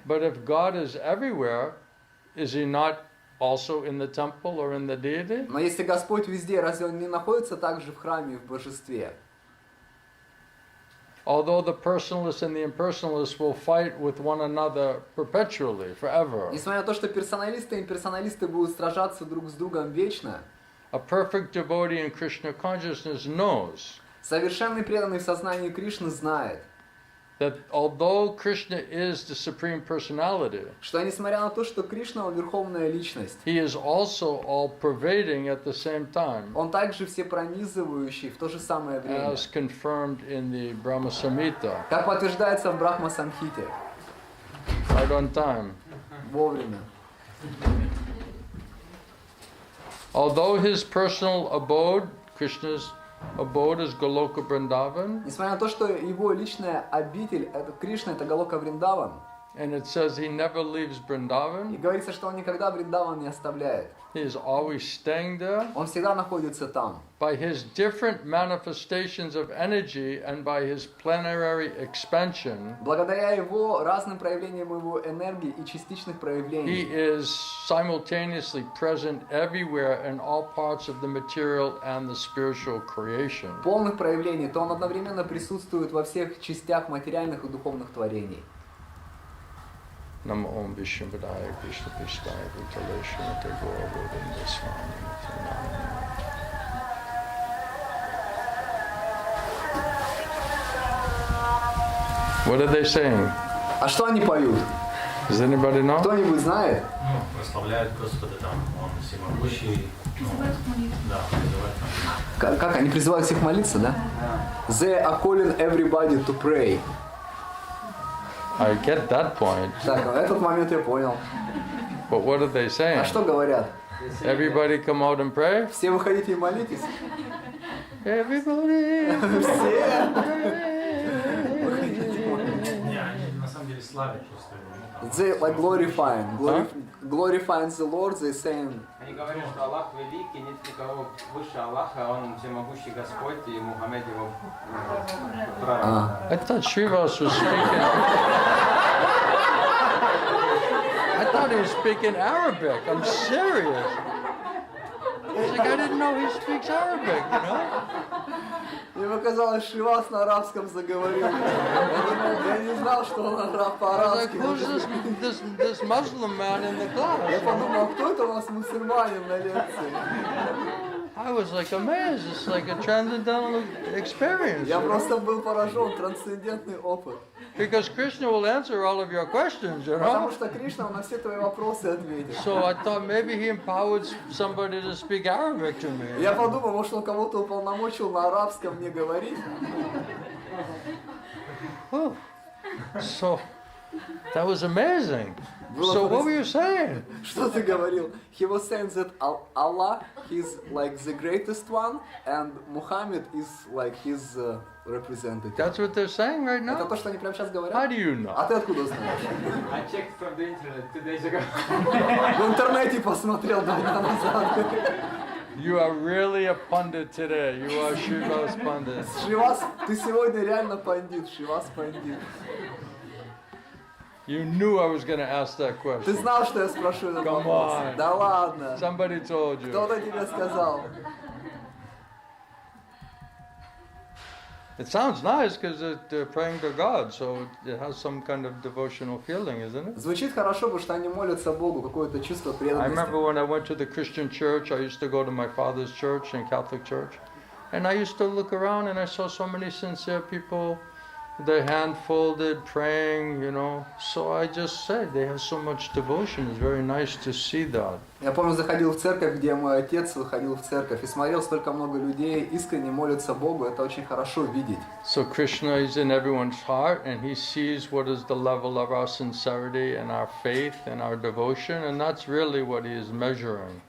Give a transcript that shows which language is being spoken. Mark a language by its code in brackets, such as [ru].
[en] But if God is everywhere, is he not also in the temple or in the deity? [ru] Но если Господь везде, разве Он не находится также в храме и в божестве? [en] Although the personalists and the impersonalists will fight with one another perpetually, forever, [ru] Несмотря на то, что персоналисты и имперсоналисты будут сражаться друг с другом вечно, [en] a perfect devotee in Krishna consciousness knows [ru] совершенный преданный в сознании Кришны знает, [en] that although Krishna is the Supreme Personality, [ru] что несмотря на то, что Кришна, Он Верховная Личность, [en] he is also all-pervading at the same time, [ru] Он также всепронизывающий в то же самое время, [en] as confirmed in the Brahma-saṁhitā. [ru] как подтверждается в Брахма-saṁhите, [en] Right on time. [ru] вовремя. [en] Although his personal abode, Krishna's abode, is Goloka Vrindavan, [ru] Несмотря на то, что Его личная обитель, это Кришна, это Галока Вриндаван, [en] and it says he never leaves [ru] и [en] Vrindavan, [ru] говорится, что Он никогда Вриндаван не оставляет. [en] he is always staying there. [ru] Он всегда находится там. [en] By his different manifestations of energy and by his plenary expansion, [ru] Благодаря Его разным проявлениям Его энергии и частичных [en] he [ru] проявлений, [en] is simultaneously present everywhere in all parts of the material and the spiritual creation. [ru] полных проявлений, то Он одновременно присутствует во всех частях материальных и духовных творений. [sa] Namo Om Vishnupadaya Krishna Krishnaya Bhūta-maheśvaram Govinda-Swami. [en] What are they saying? [ru] А что они поют? [en] Does anybody know? [ru] Кто-нибудь знает? Ну, прославляют Господа, там, Он всемогущий. Ну, да, призывают там. Как они призывают всех молиться, да? [en] They are calling everybody to pray. I get that point. [ru] Так, этот момент я понял. [en] But what are they saying? [ru] А что говорят? [en] Everybody come out and pray? [ru] Все выходите и молитесь? [en] Everybody! [ru] Все! Не, они на самом деле славят просто его. Ну, там, [en] They like glorifying the Lord, they saying, [ru] Они говорят, что Аллах великий, нет никого выше Аллаха, Он всемогущий Господь, и Мухаммед его пророк. [en] I thought Srivas was speaking. I thought he was speaking Arabic. I'm serious. It's like I didn't know he speaks Arabic, you know? [ru] Мне показалось, Шривас на арабском заговорил. Я не знал, что он [en] I was like, [ru] по-арабски. [en] who's this Muslim man in the [ru] Я [en] class? [ru] подумал, кто это у нас мусульманин на лекции? [en] I was like amazed. It's like a transcendental experience. [ru] Я [en] You know? [ru] просто был поражен, трансцендентный опыт. [en] Because Krishna will answer all of your questions, you [ru] Потому [en] know? [ru] что Кришна на все твои вопросы ответит. [en] So I thought maybe he empowered somebody to speak Arabic to me. [ru] Я подумал, может он кого-то уполномочил на арабском мне говорить. [en] Oh. So that was amazing. So what were you saying? [ru] Что ты говорил? [en] He was saying that Allah is like the greatest one and Muhammad is like his representative. That's what they're saying right [ru] Это [en] now? [ru] то, что они прямо сейчас [en] How [ru] говорят? [en] do you know? [ru] А ты откуда знаешь? [en] I checked from the internet 2 days ago. [ru] В интернете посмотрел 2 дня назад. [en] You are really a pundit today. You are Shiva's pundit. [ru] Шривас, ты сегодня реально пандит, Шривас пандит. [en] You knew I was going to ask that [ru] Ты [en] question. [ru] знал, что я спрошу этот [en] Come [ru] вопрос? [en] on. [ru] Да ладно. [en] Somebody told you. [ru] Кто-то тебе сказал. [en] It sounds nice because they're praying to God, so it has some kind of devotional feeling, isn't it? [ru] Звучит хорошо, потому что они молятся Богу, какое-то чувство [en] I [ru] преданности. [en] remember when I went to the Christian church, I used to go to my father's church and Catholic church, and I used to look around and I saw so many sincere people, their hand folded, praying, you know. So I just said, they have so much devotion. It's very nice to see that. [ru] Я помню, заходил в церковь, где мой отец выходил в церковь, и смотрел, столько много людей искренне молятся Богу, это очень хорошо видеть. [en] So Krishna is in everyone's heart, and he sees what is the level of our sincerity and our faith and our devotion, and that's really what he is measuring.